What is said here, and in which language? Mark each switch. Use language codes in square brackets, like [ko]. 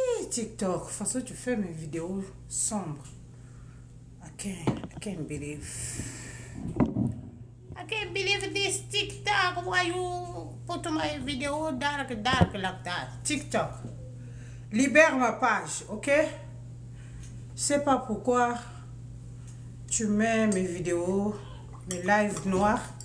[fr] TikTok, de toute façon tu fais mes vidéos sombres. [en] I can't believe this TikTok. Why you put my video dark like that? [fr] TikTok, libère ma page, ok? Je sais pas pourquoi tu mets mes vidéos, mes lives noirs.